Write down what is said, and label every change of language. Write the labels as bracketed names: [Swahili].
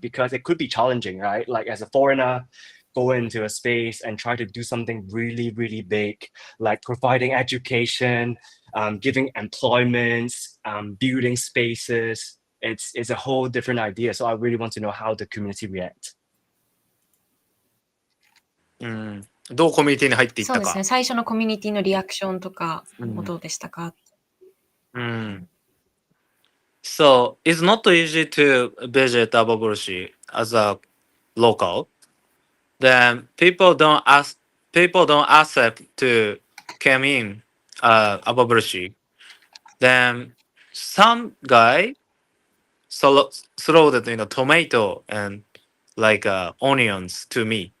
[English] Because it could be challenging, right? Like as a foreigner, go into a space and try to do something really, really big, like providing education, giving employments, building spaces. It's a whole different idea. So I really want to know how the community react. [Japanese] どうコミュニティに入っていったか。そうですね。最初のコミュニティのリアクションとかうんもどうでしたか？ [English] So it's not easy to visit Ababurushi as a local. Then people don't accept to come in Ababurushi. Then some guy throw the tomato and like onions to me.